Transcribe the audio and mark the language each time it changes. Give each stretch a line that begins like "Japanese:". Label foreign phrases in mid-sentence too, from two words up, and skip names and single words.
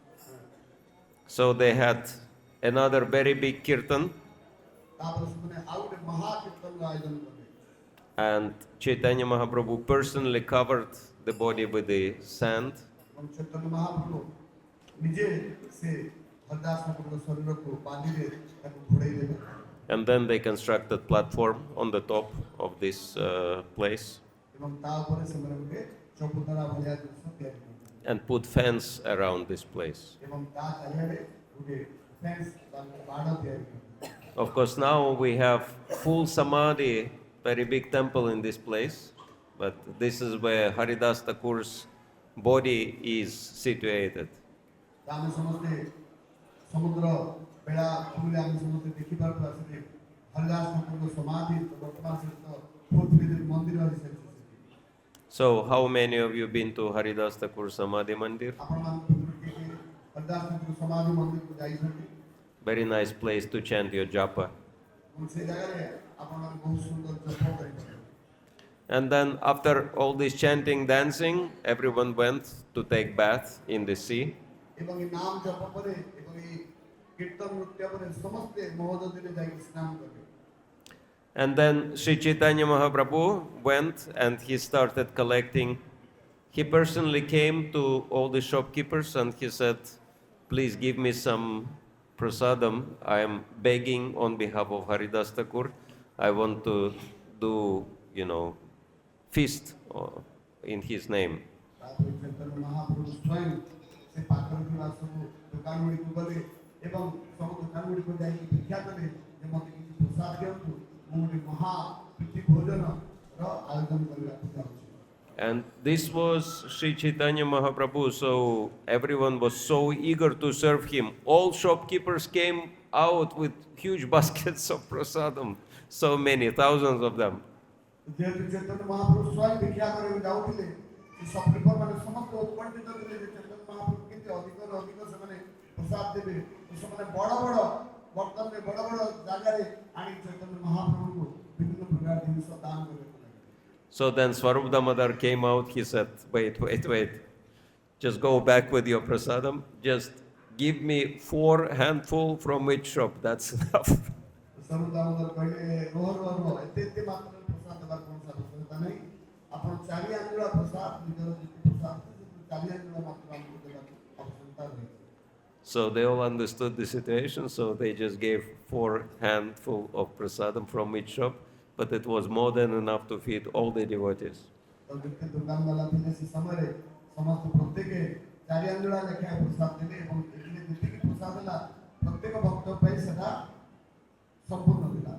English: So they had another very big kirtan,
Odia: ତାପରେ ସେମାନେ ଆଉ ଗୋଟେ ମହାକୀର୍ତ୍ତନର ଆୟୋଜନ କଲେ
English: and Chaitanya Mahaprabhu personally covered the body with the sand,
Odia: ଏବଂ ଚୈତନ୍ୟ ମହାପ୍ରଭୁ ନିଜେ ସେ ହରିଦାସ ଠାକୁରଙ୍କ ଶରୀରକୁ ବାଲିରେ ତାକୁ ଘୋଡ଼େଇ ଦେଲେ
English: and then they constructed platform on the top of this place
Odia: ଏବଂ ତା ଉପରେ ସେମାନେ ଗୋଟେ ଚବୁତରା ଭଳିଆ ଜିନିଷ ତିଆରି କଲେ
English: and put fence around this place.
Odia: ଏବଂ ତା ଚାରିଆଡ଼େ ଗୋଟେ ଫେନ୍ସ ବା ବାଡ଼ ତିଆରି କଲେ।
English: Of course, now we have full samadhi, very big temple in this place. but this is where Haridas Thakur's body is situated.
Odia: ଆମେ ସମସ୍ତେ ସମୁଦ୍ର ବେଳା ଭୂମିରେ ଆମେ ସମସ୍ତେ ଦେଖିପାରୁଥିବା ସେଠି ହରିଦାସ ଠାକୁରଙ୍କ ସମାଧି ବର୍ତ୍ତମାନ ସେଠି ବହୁତ ମନ୍ଦିର ହିସାବରେ
English: So, how many of you been to Haridas Thakur Samadhi Mandir?
Odia: ହରିଦାସ ଠାକୁର ସମାଧି ମନ୍ଦିରକୁ ଯାଇଛନ୍ତି
English: Very nice place to chant your Japa.
Odia: ଏବଂ ସେ ଜାଗାରେ ଆପଣମାନେ ବହୁତ ସୁନ୍ଦର ଜପ କରିପାରିବେ।
English: And then, after all this chanting, dancing, everyone went to take bath in the sea.
Odia: ଏବଂ ଏ ନାମ ଜପ ପରେ ଏବଂ ଏ କୀର୍ତ୍ତନ ନୃତ୍ୟ ପରେ ସମସ୍ତେ ମହୋଦଧିରେ ଯାଇକି ସ୍ନାନ କଲେ।
English: And then Sri Chaitanya Mahaprabhu went and he started collecting. He personally came to all the shopkeepers and he said, please give me some prasadam. I am begging on behalf of Haridas Thakur. I want to do, feast in his name.
Odia: ତାପରେ ଚୈତନ୍ୟ ମହାପ୍ରଭୁ ସ୍ୱୟଂ ସେ ପାଖରେ ଥିବା ସବୁ ଦୋକାନଗୁଡ଼ିକୁ ଗଲେ ଏବଂ ସବୁ ଦୋକାନଗୁଡ଼ିକୁ ଯାଇକି ଭିକ୍ଷା କଲେ ଯେ ମୋତେ କିଛି ପ୍ରସାଦ ଦିଅନ୍ତୁ ମୁଁ ଗୋଟେ ମହା ପ୍ରୀତି ଭୋଜନର ଆୟୋଜନ କରିବାକୁ ଚାହୁଁଛି।
English: And this was Sri Chaitanya Mahaprabhu, so everyone was so eager to serve him. All shopkeepers came out with huge baskets of prasadam, so many, thousands of them.
Odia: ଯେହେତୁ ଚୈତନ୍ୟ ମହାପ୍ରଭୁ ସ୍ୱୟଂ ଭିକ୍ଷା କରିବାକୁ ଯାଉଥିଲେ ସେ ଶପକିପର ମାନେ ସମସ୍ତେ ଉତ୍କଣ୍ଠିତ ଥିଲେ ଯେ ଚୈତନ୍ୟ ମହାପ୍ରଭୁ କେମିତି ଅଧିକରୁ ଅଧିକ ସେମାନେ ପ୍ରସାଦ ଦେବେ ସେମାନେ ବଡ଼ ବଡ଼ ବର୍ତ୍ତମାନେ ବଡ଼ ବଡ଼ ଜାଗାରେ ଆଣି ଚୈତନ୍ୟ ମହାପ୍ରଭୁଙ୍କୁ ବିଭିନ୍ନ ପ୍ରକାର ଜିନିଷ ଦାନ କରିବାକୁ ଲାଗିଲେ।
English: So then Swarup Damodar came out, he said, wait, just go back with your prasadam, just give me 4 handful from each shop, that's enough.
Odia: ସ୍ୱରୂପ ଦାମୋଦର କହିଲେ ରୋହ ଏତେ ମାତ୍ରାରେ ପ୍ରସାଦ ଦେବାର କୌଣସି ଆବଶ୍ୟକତା ନାହିଁ ଆପଣ 4 ଆଙ୍ଗୁଳା ପ୍ରସାଦ ନିଜର ଯେତେ ପ୍ରସାଦ 4 ଆଙ୍ଗୁଳା ମାତ୍ର ଆମକୁ ଦେବାକୁ ଆବଶ୍ୟକତା ରହିଛି।
English: So they all understood the situation, so they just gave 4 handful of prasadam from each shop, but it was more than enough to feed all the devotees.
Odia: ତ ଯେତେ ଦୋକାନବାଲା ଥିଲେ ସେ ସମୟରେ ସମସ୍ତେ ପ୍ରତ୍ୟେକ 4 ଆଙ୍ଗୁଳା ଲେଖାଏଁ ପ୍ରସାଦ ଦେଲେ ଏବଂ ଏଥିରେ ଯେତିକି ପ୍ରସାଦ ହେଲା ପ୍ରତ୍ୟେକ ଭକ୍ତ ପାଇଁ ସେଟା ସମ୍ପୂର୍ଣ୍ଣ ଥିଲା।